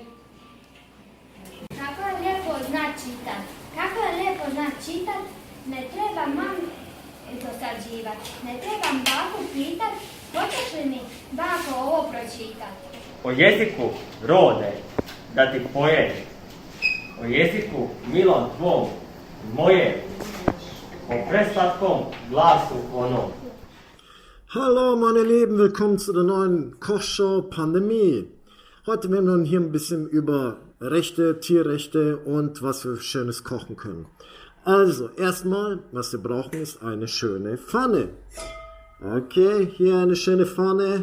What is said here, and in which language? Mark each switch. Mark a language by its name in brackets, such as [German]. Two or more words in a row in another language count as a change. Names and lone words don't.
[Croatian] Kako je lijepo znat čitat, kako je lijepo znat čitat, ne treba mami dosađivat, ne trebam baku pitat, hoćeš li mi bako ovo pročitat? O jeziku rode da ti pojem, o jeziku milom tvom moje, o preslatkom glasu onom. [German] Hallo meine Lieben, willkommen zu der neuen Kochshow Pandemie. Heute werden wir hier ein bisschen über Rechte, Tierrechte und was wir Schönes kochen können. Also, erstmal, was wir brauchen, ist eine schöne Pfanne. Okay, hier eine schöne Pfanne.